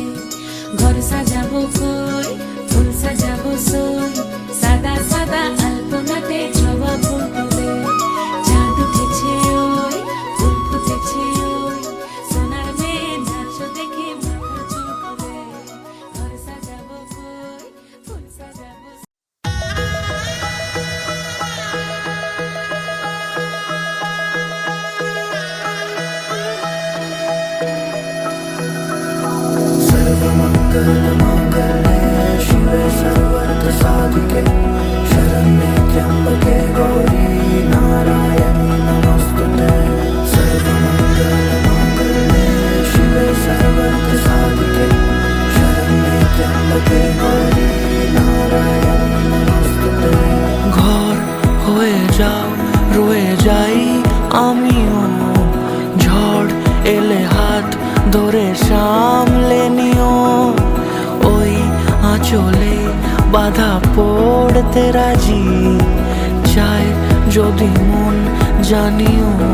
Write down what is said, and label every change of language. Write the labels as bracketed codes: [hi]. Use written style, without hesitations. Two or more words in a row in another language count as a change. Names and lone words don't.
[bn] ঘর সাজাবো কই, ফুল সাজাবো সই, সাদা সাদা আলপনাতে জবা ফুল তুলে। চাঁদ উঠেছে ওই, ফুল ফুটেছে ওই, সোনার মেয়ে নাচো দেখি মাথার চুল খুলে। ঘর সাজাবো কই, ফুল সাজাবো। [sa] शिवे सर्वर्थ साधिके शरण्ये त्र्यंबके गौरी नारायणी नमोस्तुते। सर्वमंगलमांगल्ये शिवे सर्वर्थ साधिके शरण्ये त्र्यंबके गौरी नारायणी नमोस्तुते। [bn] ঘর হয়ে যাও রয়ে যাই আমিও, ঝড় এলে হাত ধরে সামলে নিও। ওই আঁচলে বাধা পড়তে রাজি, চায় যদি মন জানিও।